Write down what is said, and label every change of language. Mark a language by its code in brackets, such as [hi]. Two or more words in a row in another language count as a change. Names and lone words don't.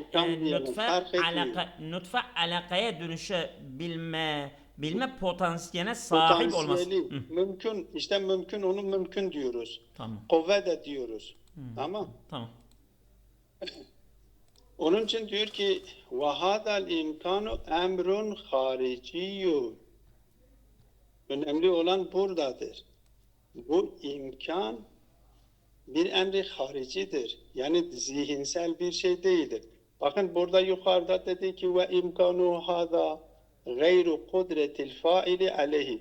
[tr] İmkan diyelim. nutfe, Fark etmiyor. nutfe alakaya dönüşebilme Bilme potansiyeline sahip olması. Potansiyeli mümkün, işte mümkün, onu mümkün diyoruz. Tamam. Kuvve de diyoruz. Tamam. Tamam. Onun için diyor ki [ar] وَهَذَا الْاِمْكَانُ اَمْرٌ خَارِجِيٌّ. [tr] Önemli olan buradadır. Bu imkan bir emri haricidir. Yani zihinsel bir şey değildir. Bakın burada yukarıda dedi ki [ar] وإمكان هذا غير قدرة الفاعل عليه.